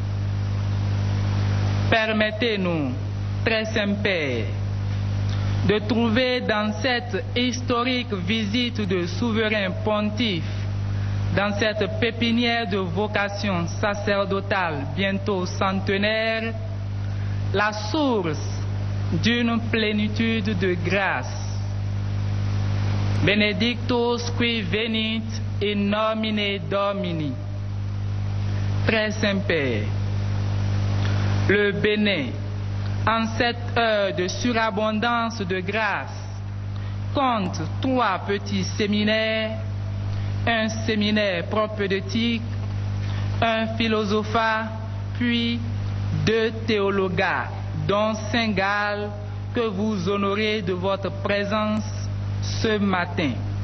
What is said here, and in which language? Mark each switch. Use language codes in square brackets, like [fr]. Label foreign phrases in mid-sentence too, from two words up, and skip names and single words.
[fr] Permettez-nous, très Saint-Père, de trouver dans cette historique visite de souverain pontife, dans cette pépinière de vocation sacerdotale bientôt centenaire, la source d'une plénitude de grâce. [la] Benedictus qui venit in nomine Domini. [fr] Très Saint-Père, le Bénin, en cette heure de surabondance de grâce, compte 3 petits séminaires, un séminaire propédeutique, un philosophat, puis 2 théologas, dont Saint-Gall, que vous honorez de votre présence ce matin.